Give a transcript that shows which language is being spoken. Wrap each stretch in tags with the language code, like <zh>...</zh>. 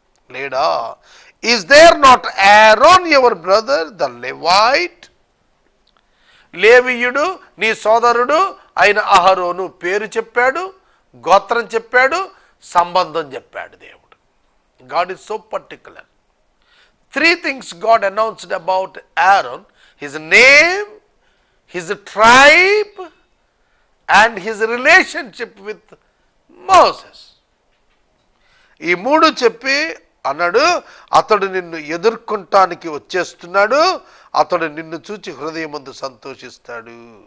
<te>లేడా?</te> <en>Is there not Aaron your brother the Levite?</en> <te>లేవీయుడు నీ సోదరుడు అయిన అహరోను పేరు చెప్పాడు, గోత్రం చెప్పాడు, సంబంధం చెప్పాడు దేవుడు.</te> <en>God is so particular. 3 things God announced about Aaron: his name, his tribe, and his relationship with Moses.</en> <te>ఈ 3 చెప్పి అన్నాడు, అతడు నిన్ను ఎదుర్కొంటానికి వచ్చేస్తున్నాడు, అతడు నిన్ను చూచి హృదయమందు సంతోషిస్తాడు.</te>